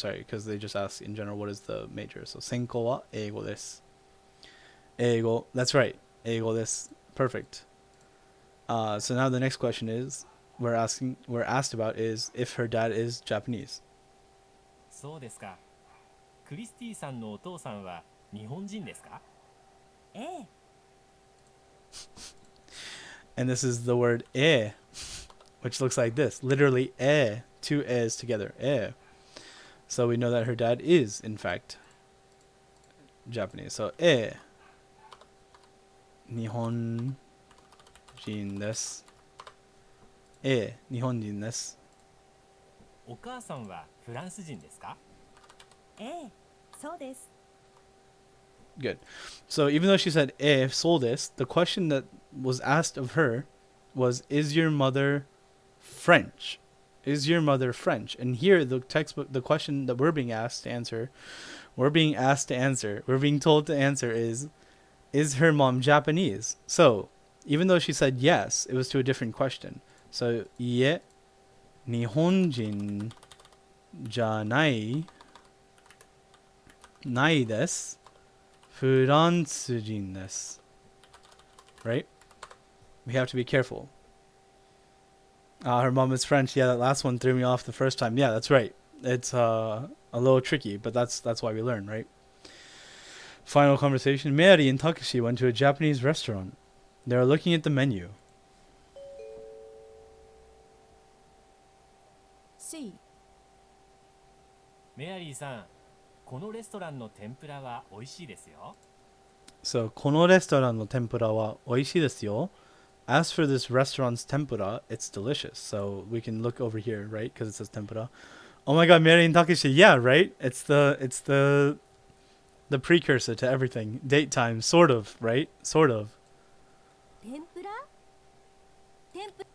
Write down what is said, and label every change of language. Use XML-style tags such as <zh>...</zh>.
<en>Sorry, because they just ask in general what is the major.</en> <ja>So 専攻は英語です.英語.</ja> <en>That's right.</en> <ja>英語です.Perfect.</ja> <en>So now the next question is we're asked about is if her dad is Japanese.</en> <ja>そうですか。クリスティさんのお父さんは日本人ですか？ええ。</ja> <en>And this is the word which looks like this. Literally two e's together. So we know that her dad is in fact Japanese.</en> <ja>So 日本人です。日本人です。お母さんはフランス人ですか？ええ。そうです。</ja> <en>Good. So even though she said so des, the question that was asked of her was, is your mother French? Is your mother French? And here the textbook, the question that we're being told to answer is her mom Japanese? So even though she said yes, it was to a different question.</en> <ja>So いえ、日本人じゃないです。フランス人です.</ja> <en>Right? We have to be careful. Her mom is French. Yeah, that last one threw me off the first time. Yeah, that's right. It's a little tricky, but that's why we learn, right? Final conversation. Mary and Takeshi went to a Japanese restaurant. They are looking at the menu. C.</en> <ja>メアリーさん、このレストランの天ぷらは美味しいですよ。 So このレストランの天ぷらは美味しいですよ.</ja> <en>As for this restaurant's tempura, it's delicious. So we can look over here, right? Because it says tempura. Oh my god, Mary and Takeshi. Yeah, right? It's the precursor to everything. Date time, sort of, right? Sort of.</en> <ja>天ぷら？天ぷら</ja>